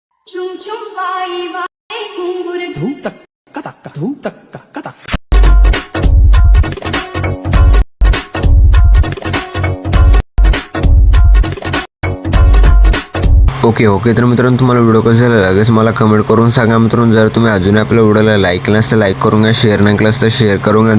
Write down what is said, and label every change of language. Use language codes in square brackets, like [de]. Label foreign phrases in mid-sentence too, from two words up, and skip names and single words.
[mr] Chum chum vai vai kumbur धूम तक्का तक्का धूम तक्का कता ओके तर मित्रांनो, तुम्हाला व्हिडिओ कसा झाला लगेच मला कमेंट करून सांगा मित्रांनो. जर तुम्ही अजून आपल्या व्हिडिओला लाईक केलं तर लाईक करून घ्या, शेअर नाही केलं तर शेअर करून घ्या.